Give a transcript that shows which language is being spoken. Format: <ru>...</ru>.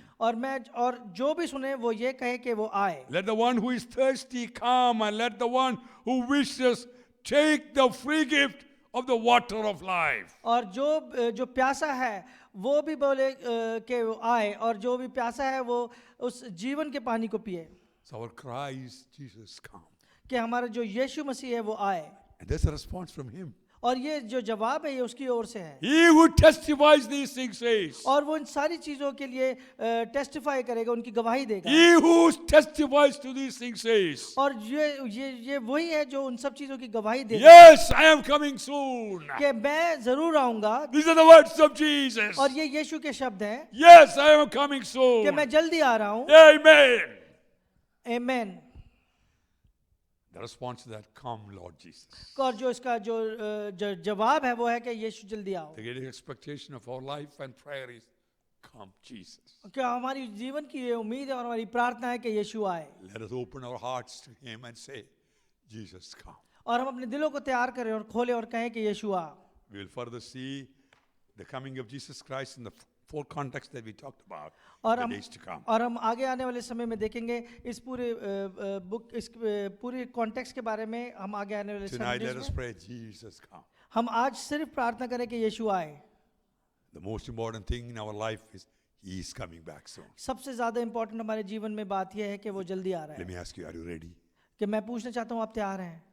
<hi>और जो भी सुने वो ये कहे कि वो आए,</hi> <en>Let the one who is thirsty come, and let the one who wishes take the free gift of the water of life.</en> <hi>और जो प्यासा है वो भी बोले कि वो आए, और जो भी प्यासा है वो उस जीवन के पानी को पिए,</hi> <en>So our cry is, "Jesus come."</en> <hi>कि हमारा जो यीशु मसीह है वो आए।</hi> <en>And there's a response from him.</en> <hi>और ये जो जवाब है ये उसकी ओर से है,</hi> <en>He who testifies these things says,</en> <hi>और वो इन सारी चीजों के लिए टेस्टिफाई करेगा, उनकी गवाही देगा।</hi> <en>"He who testifies to these things says,</en> <hi>और ये वही है जो उन सब चीजों की गवाही देगा</hi> <en>yes, I am coming soon."</en> <hi>कि मैं जरूर आऊंगा,</hi> <en>These are the words of Jesus.</en> <hi>और ये यीशु के शब्द हैं</hi> <en>Yes, I am coming</en> <hi>कि</hi> <en>soon.</en> <hi>मैं जल्दी आ रहा हूँ।</hi> <en>Amen.</en> <hi>Amen.</hi> <en>The response to that, "Come, Lord Jesus."</en> <hi>और जो इसका जो जवाब है वो है कि यीशु जल्दी आओ।</hi> <en>The great expectation of our life and prayer is, "Come, Jesus."</en> <hi>क्या हमारी जीवन की ये उम्मीद है और हमारी प्रार्थना है कि यीशु आए,</hi> <en>Let us open our hearts to Him and say, "Jesus, come."</en> <hi>और हम अपने दिलों को तैयार करें और खोलें और कहें कि यीशु आ।</hi> <en>We will further see the coming of Jesus Christ in the four contexts that we talked about,</en> <hi>और</hi> <en>the</en> <hi>हम</hi> <en>days to come.</en> <hi>और हम आगे आने वाले समय में देखेंगे इस पूरे बुक इस पूरे कॉन्टेक्स्ट के बारे में हम आगे आने वाले</hi> <en>Tonight, let</en> <hi>संदेश</hi> <en>us</en> <hi>में</hi> <en>pray, Jesus come.</en> <hi>हम आज सिर्फ प्रार्थना करें कि यीशु आए.</hi> <en>The most important thing in our life is He is coming back soon.</en> <hi>सबसे ज़्यादा इम्पोर्टेंट हमारे जीवन में बात यह है कि वो जल्दी आ रहा</hi> <en>Let</en> <hi>है.</hi> <en>me ask you, are you ready?</en> <hi>कि मैं पूछना चाहता हूँ आप तैयार हैं?</hi>